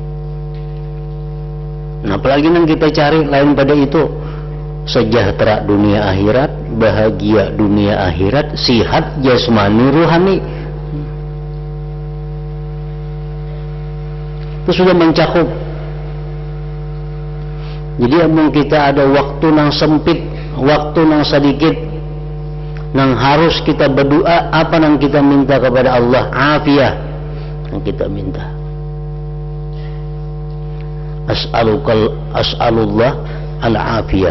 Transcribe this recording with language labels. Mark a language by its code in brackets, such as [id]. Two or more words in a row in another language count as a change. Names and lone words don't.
[id] Nah, apalagi yang kita cari lain pada itu, sejahtera dunia akhirat, bahagia dunia akhirat, sihat jasmani rohani. Itu sudah mencakup. [bjn] Jadi amun kita ada waktu nang sempit, waktu nang sedikit, nang harus kita berdoa, apa nang kita minta kepada Allah? [id] Afiyah yang kita minta. [ar] As'alullah al-afiyah.